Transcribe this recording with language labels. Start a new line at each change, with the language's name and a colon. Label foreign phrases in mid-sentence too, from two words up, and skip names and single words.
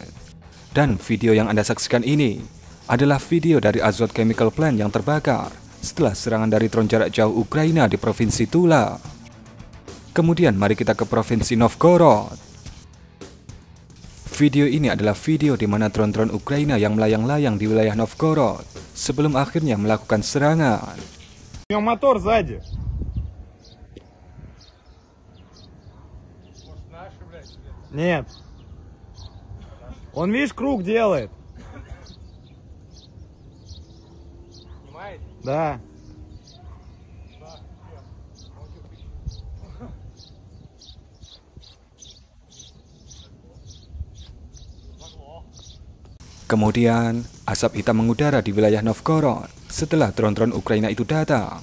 Indonesian: Dan video yang Anda saksikan ini adalah video dari Azot Chemical Plant yang terbakar setelah serangan dari drone jarak jauh Ukraina di Provinsi Tula. Kemudian mari kita ke Provinsi Novgorod. Video ini adalah video di mana drone-drone Ukraina yang melayang-layang di wilayah Novgorod sebelum akhirnya melakukan serangan.
Russian: У него мотор сзади. Нет. Он, видишь, круг делает. Да.
Indonesian: Kemudian, asap hitam mengudara di wilayah Novgorod setelah drone-drone Ukraina itu datang.